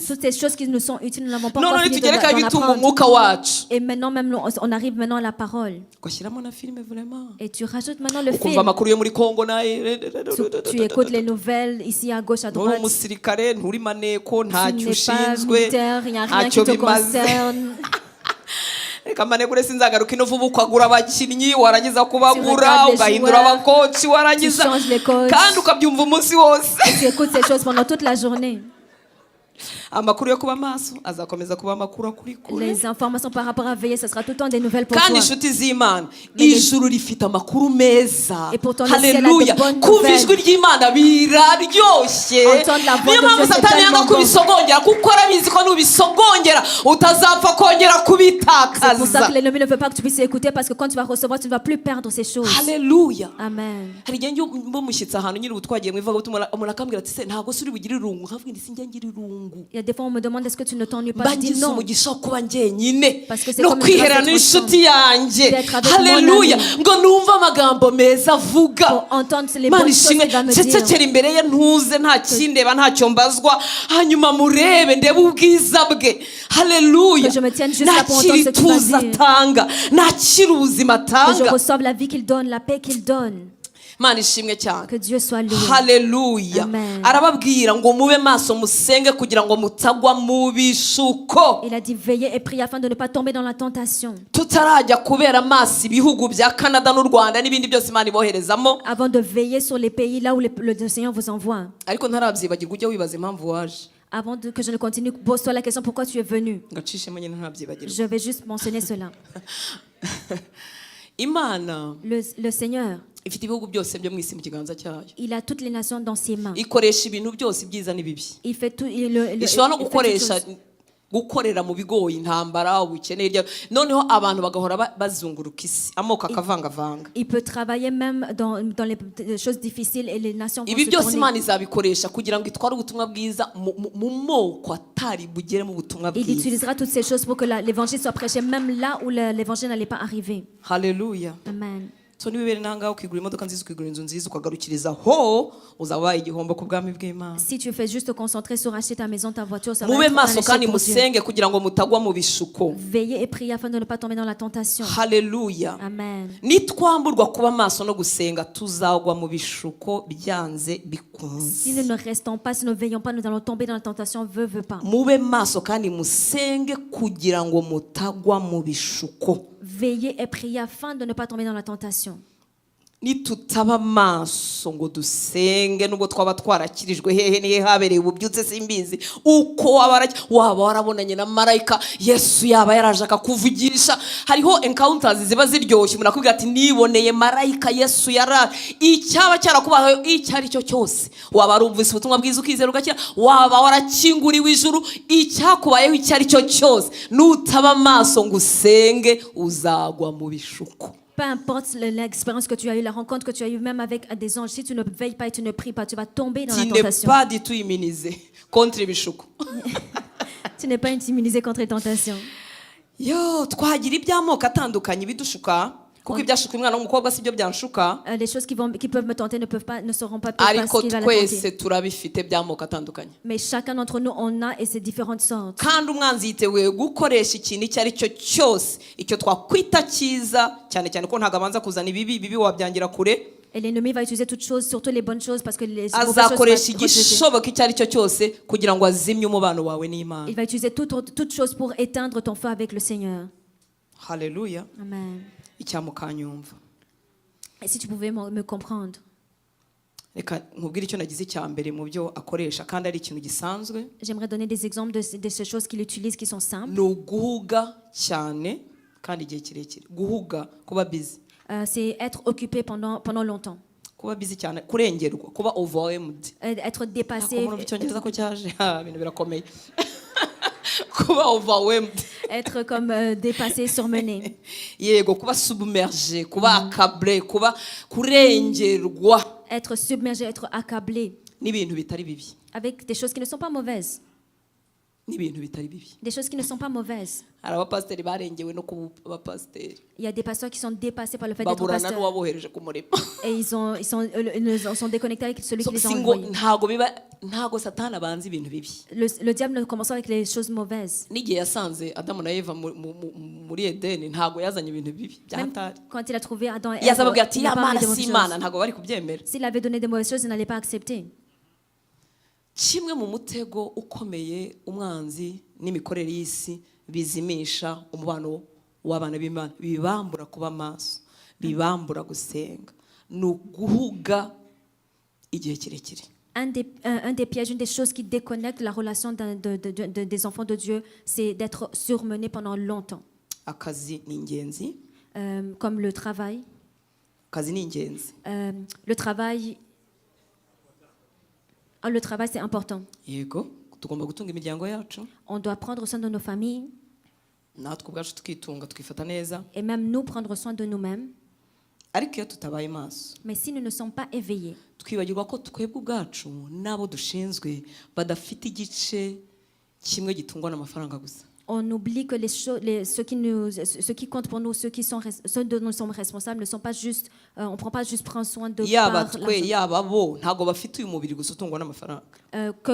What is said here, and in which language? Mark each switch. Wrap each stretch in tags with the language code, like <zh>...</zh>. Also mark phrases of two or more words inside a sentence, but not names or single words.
<fr>Toutes ces choses qui nous sont utiles, nous n'avons pas none encore fini</fr> <rw>tugereka</rw> <fr>d'en</fr> <rw>ibitunga</rw> <fr>apprendre.</fr> <rw>umwuka wacu</rw> <fr>Et maintenant, même, on arrive maintenant à la parole.</fr> <rw>ugashyiramo na filime vraiment</rw> <fr>Et tu rajoutes maintenant le</fr> <rw>ukumva</rw> <fr>film.</fr> <rw>amakuru yo muri Kongo</rw> <fr>Tu écoutes les nouvelles ici à gauche, à</fr> <rw>nturi</rw> <fr>droite.</fr> <rw>umusirikare nturi maneko</rw> <fr>Tu</fr> <rw>ntacyo</rw> <fr>n'es pas</fr> <rw>ushinzwe</rw> <fr>militaire, il n'y a rien</fr> <rw>ntacyo</rw> <fr>qui te</fr> <rw>bimaze</rw> <fr>concerne.</fr> <rw>reka manegure sinzagaruka ino vuba ukagura abakinnyi warangiza kubagura</rw> <fr>regardes les</fr> <rw>ugahindura</rw> <fr>joueurs,</fr> <rw>abakoci warangiza</rw> <fr>tu changes les coachs.</fr> <rw>kandi ukabyumva umunsi wose</rw> <fr>Tu écoutes ces choses pendant toute la journée.</fr> <rw>amakuru yo kuba maso azakomeza kuba amakuru akuri kure</rw> <fr>Les informations par rapport à veiller, ce sera tout le temps des nouvelles pour</fr> <rw>kandi</rw> <fr>toi.</fr> <rw>inshuti z'Imana</rw> <fr>Mais les-</fr> <rw>ijuru rifite amakuru meza</rw> <fr>Et pourtant, le ciel a de</fr> <rw>haleluya</rw> <fr>bonnes</fr> <rw>kumva</rw> <fr>nouvelles.</fr> <rw>ijwi ry'Imana biraryoshye</rw> <fr>Entendre la voix</fr> <rw>niyo</rw> <fr>de</fr> <rw>mpamvu</rw> <fr>Dieu, c'est</fr> <rw>satani yanga</rw> <fr>tellement bon.</fr> <rw>kubisogongera kuko arabizi ko nubisogongera utazapfa kongera</rw> <fr>C'est pour ça</fr> <rw>kubitakaza</rw> <fr>que l'ennemi ne veut pas que tu puisses écouter, parce que quand tu vas recevoir, tu ne vas plus perdre ces choses.</fr> <rw>haleluya</rw> <fr>Amen.</fr> <rw>hari igihe mba mushyitsi ahantu nyiri ubu twagiye mu ivugabutumwa umuntu akambwira ati se ntabwo se uri bugire irungu nkavuga nti sinjya ngira irungu</rw> <fr>Il y a des fois, on me demande est-ce que tu ne t'ennuies pas.</fr> <rw>mba</rw> <fr>Je dis</fr> <rw>ngize</rw> <fr>non.</fr> <rw>umugisha wo kuba njyenyine</rw> <fr>Parce que c'est</fr> <rw>no</rw> <fr>comme une</fr> <rw>kwihera</rw> <fr>grâce d'être</fr> <rw>n'inshuti yanjye</rw> <fr>d'être avec</fr> <rw>haleluya</rw> <fr>mon ami.</fr> <rw>ngo numve amagambo meza avuga</rw> <fr>Pour entendre les</fr> <rw>Mana</rw> <fr>bonnes choses</fr> <rw>ishimwe</rw> <fr>qu'il va me dire.</fr> <rw>cecekera imbere ye ntuze nta kindeba ntacyo mbazwa hanyuma murebe ndebe ubwiza bwe haleluya</rw> <fr>Que je me tienne juste là pour entendre</fr> <rw>nakira</rw> <fr>ce qu'il va</fr> <rw>ituze</rw> <fr>dire.</fr> <rw>atanga nakira ubuzima</rw> <fr>Que je</fr> <rw>atanga</rw> <fr>reçoive la vie qu'il donne, la paix qu'il donne.</fr> <rw>Mana ishimwe cyane</rw> <fr>Que Dieu soit loué.</fr> <rw>haleluya</rw> <fr>Amen.</fr> <rw>arababwira ngo mube maso musenge kugira ngo mutagwa mu bishuko</rw> <fr>Il a dit veillez et priez afin de ne pas tomber dans la tentation.</fr> <rw>tutarajya kubera amaso ibihugu bya Canada n'u Rwanda n'ibindi byose Imana iboherezamo</rw> <fr>Avant de veiller sur les pays là où le Seigneur vous envoie.</fr> <rw>ariko ntarabyibagirwa ujya wibaza impamvu waje</rw> <fr>Que je ne continue, pose-toi la question pourquoi tu es venu.</fr> <rw>ngacishemo nyine ntarabyibagirwa</rw> <fr>Je vais juste mentionner cela.</fr> <rw>Imana</rw> <fr>Le Seigneur,</fr> <rw>ifite ibihugu byose byo mu isi mu kiganza cyayo</rw> <fr>il a toutes les nations dans ses mains.</fr> <rw>ikoresha ibintu byose ibyiza n'ibibi</rw> <fr>Il fait tout.</fr> <rw>ishobora no</rw> <fr>il fait toutes</fr> <rw>gukoresha</rw> <fr>choses.</fr> <rw>gukorera mu bigoyi intambara ubukene hirya noneho abantu bagahora bazunguruka isi amoko akavangavanga</rw> <fr>Il peut travailler même dans les choses difficiles et les nations vont</fr> <rw>ibi</rw> <fr>se</fr> <rw>byose</rw> <fr>tourner.</fr> <rw>Imana izabikoresha kugira ngo itware ubutumwa bwiza mu moko atari bugere mu butumwa</rw> <fr>Il</fr> <rw>bwiza</rw> <fr>utilisera toutes ces choses pour que l'évangile soit prêché même là où l'évangile n'allait pas arriver.</fr> <rw>haleluya</rw> <fr>Amen.</fr> <rw>so niba ibere nangaho ukigura imodoka nziza ukigura inzu nziza ukagarukiriza ho uzaba wabaye igihombo ku bwami bw'Imana</rw> <fr>Si tu fais juste te concentrer sur acheter ta maison, ta voiture, ça va</fr> <rw>mube</rw> <fr>être un</fr> <rw>maso</rw> <fr>échec</fr> <rw>kandi</rw> <fr>pour Dieu.</fr> <rw>musenge kugira ngo mutagwa mu bishuko</rw> <fr>Veillez et priez afin de ne pas tomber dans la tentation.</fr> <rw>haleluya</rw> <fr>Amen.</fr> <rw>nitwamburwa kuba maso no gusenga tuzagwa mu bishuko byanze bikunze</rw> <fr>Si nous ne restons pas, si nous ne veillons pas, nous allons tomber dans la tentation, veut pas.</fr> <rw>mube maso kandi musenge kugira ngo mutagwa mu bishuko</rw> <fr>Veillez et priez afin de ne pas tomber dans la tentation.</fr> <rw>nitutaba amaso ngo dusenge nubwo twaba twarakirijwe hehe nihe habereye ububyutse simbizi uko waba warabonanye na marayika Yesu yaba yaraje akakuvugisha. hariho encounters ziba ziryoshye umuntu akubwira ati niboneye marayika Yesu yara icyaba cyarakubaho icyo ari cyo cyose, waba warumvise ubutumwa bwiza ukizera ugakira, waba warakinguriwe ijuru, icyakubayeho icyo ari cyo cyose nutaba amaso ngo usenge uzagwa mu bishuko.</rw> <fr>Peu importe l'expérience que tu as eue, la rencontre que tu as eue, même avec des anges, si tu ne veilles pas et tu ne pries pas, tu vas tomber dans la Tu n'es tentation. pas du tout immunisé contre ibishuko. Tu n'es pas immunisé contre les tentations.</fr> <rw>Yo, twagira iby'amoko atandukanye bidushuka kuko ibyashuka umwana w'umukobwa si byo byanshuka.</rw> <fr>Les choses qui peuvent me tenter ne seront pas peut-être pas</fr> <rw>Ariko</rw> <fr>ce qui va la tenter.</fr> <rw>twese turabifite by'amoko atandukanye.</rw> <fr>Mais chacun d'entre nous on a et ces différentes sortes.</fr> <rw>Kandi umwanzi yiteguye gukoresha ikintu icyo ari cyo cyose icyo twakwita cyiza cyane cyane ko ntago abanza kuzana ibibi wabyangira kure.</rw> <fr>Et l'ennemi va utiliser toutes choses, surtout les bonnes choses, parce que les mauvaises choses</fr> <rw>azakoresha</rw> <fr>vont être rejetées.</fr> <rw>igishoboka icyo ari cyo cyose kugira ngo azimye umubano wawe n'Imana.</rw> <fr>Il va utiliser toutes choses pour éteindre ton feu avec le Seigneur.</fr> <rw>Haleluya.</rw> <fr>Amen.</fr> <rw>Icyamukanyumva.</rw> <fr>Et si tu pouvais me comprendre.</fr> <rw>Reka nkubwire icyo nagize icya mbere mu byo akoresha kandi ari ikintu gisanzwe.</rw> <fr>J'aimerais donner des exemples de ces choses qu'il utilise qui sont simples.</fr> <rw>Ni uguhuga cyane kandi igihe kirekire. Guhuga, kuba busy.</rw> <fr>C'est être occupé pendant longtemps.</fr> <rw>Kuba busy cyane, kurengerwa, kuba overwhelmed.</rw> <fr>Être dépassé.</fr> <rw>Mu cyongereza ko cyaje ibintu birakomeye. Kuba overwhelmed.</rw> <fr>Être comme dépassé, surmené.</fr> <rw>Yego, kuba submergé, kuba accablé, kuba kurengerwa.</rw> <fr>Être submergé, être accablé.</fr> <rw>N'ibintu bitari bibi.</rw> <fr>Avec des choses qui ne sont pas mauvaises.</fr> <rw>N'ibintu bitari bibi.</rw> <fr>Des choses qui ne sont pas mauvaises.</fr> <rw>Hari abapasiteri barengewe no kuba abapasiteri.</rw> <fr>Il y a des pasteurs qui sont dépassés par le fait d'être</fr> <rw>Baburana</rw> <fr>pasteur.</fr> <rw>n'uwabohereje ku murimo.</rw> <fr>Et ils sont déconnectés avec celui qui les a</fr> <rw>Singo</rw> <fr>envoyés.</fr> <rw>ntago Satani abanza ibintu bibi.</rw> <fr>Le diable ne commence avec les choses mauvaises.</fr> <rw>N'igihe yasanze Adamu na Eva muri Edeni ntago yazanye ibintu bibi bya</rw> <fr>Même</fr> <rw>hatari.</rw> <fr>quand il a trouvé Adam et Ève,</fr> <rw>Yazababwira ati</rw> <fr>il n'a pas</fr> <rw>Imana</rw> <fr>amené de</fr> <rw>si</rw> <fr>mauvaises</fr> <rw>Imana</rw> <fr>choses.</fr> <rw>ntago bari kubyemera.</rw> <fr>S'il avait donné des mauvaises choses, il n'allait pas accepter.</fr> <rw>Kimwe mu mutego ukomeye umwanzi n'imikorere y'isi bizimisha umubano w'abana b'Imana, bibambura kuba maso, bibambura gusenga, n'uguhuga igihe kirekire.</rw> <fr>Un des pièges, une des choses qui déconnectent la relation des enfants de Dieu, c'est d'être surmené pendant longtemps.</fr> <rw>Akazi ni ingenzi.</rw> <fr>Comme le travail.</fr> <rw>Akazi ni ingenzi.</rw> <fr>Le travail, c'est important.</fr> <rw>Yego, tugomba gutunga imiryango yacu.</rw> <fr>On doit prendre soin de nos familles.</fr> <rw>Natwe ubwacu tukitunga tukifata neza.</rw> <fr>Et même nous prendre soin de nous-mêmes.</fr> <rw>Ariko iyo tutabaye maso,</rw> <fr>mais si nous ne sommes pas éveillés,</fr> <rw>twibagirwa ko twebwe ubwacu n'abo dushinzwe badafite igice kimwe gitungwa n'amafaranga gusa.</rw> <fr>On oublie que ce qui compte pour nous, ceux dont nous sommes responsables, ne sont pas juste, on prend pas juste prendre soin de que</fr>